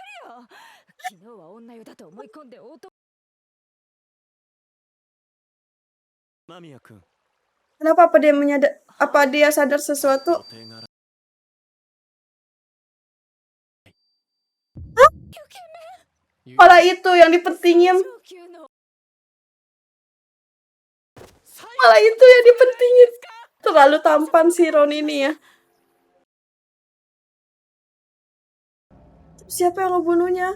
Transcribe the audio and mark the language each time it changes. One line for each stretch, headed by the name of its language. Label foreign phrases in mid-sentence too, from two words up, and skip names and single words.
Japanese: 昨日は女湯だと思い込んで男。間宮君、
Indonesian: Kenapa apa dia apa dia sadar sesuatu?
Japanese: 予定がある。
Indonesian: Malah itu yang dipentingin.
Japanese: 上級の
Indonesian: Malah itu yang dipentingin. Terlalu tampan si Ron ini ya. Siapa yang ngebunuhnya?